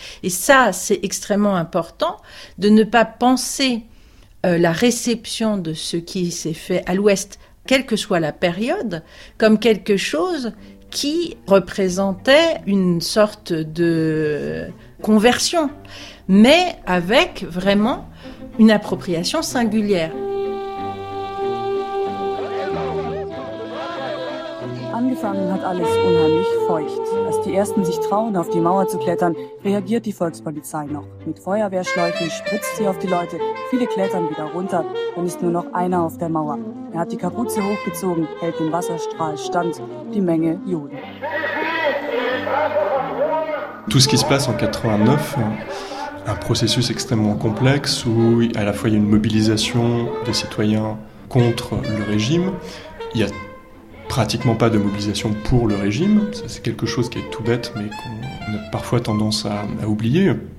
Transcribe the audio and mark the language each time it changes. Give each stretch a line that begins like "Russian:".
French: Et ça, c'est extrêmement important, de ne pas penser la réception de ce qui s'est fait à l'Ouest, quelle que soit la période, comme quelque chose qui représentait une sorte de conversion, mais avec vraiment une appropriation singulière.
German: Angefangen hat alles unheimlich feucht. Als die ersten sich trauen, auf die Mauer zu klettern, reagiert die Volkspolizei noch. Mit Feuerwehrschläuchen spritzt sie auf die Leute. Viele klettern wieder runter. Dann ist nur noch einer auf der Mauer. Er hat die Kapuze hochgezogen, hält den Wasserstrahl stand. Die Menge Juden.
French: Tout ce qui se passe en 89, un processus extrêmement complexe où à la fois il y a une mobilisation des citoyens contre le régime, il y a pratiquement pas de mobilisation pour le régime, ça, c'est quelque chose qui est tout bête mais qu'on a parfois tendance à oublier.